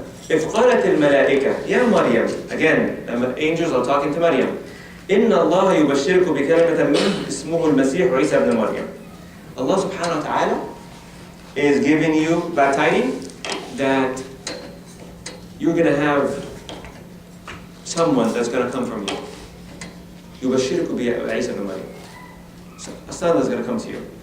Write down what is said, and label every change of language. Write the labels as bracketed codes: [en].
[ar] إذ قالت الملائكة يا مريم, [en] again, angels are talking to Mariam. [ar] إن الله يبشرك بكلمة منه اسمه المسيح عيسى ابن مريم. [en] Allah subhanahu wa ta'ala is giving you bad tidings that you're going to have someone that's going to come from you. [ar] يبشرك بعيسى ابن مريم. [en] A son that's going to come to you.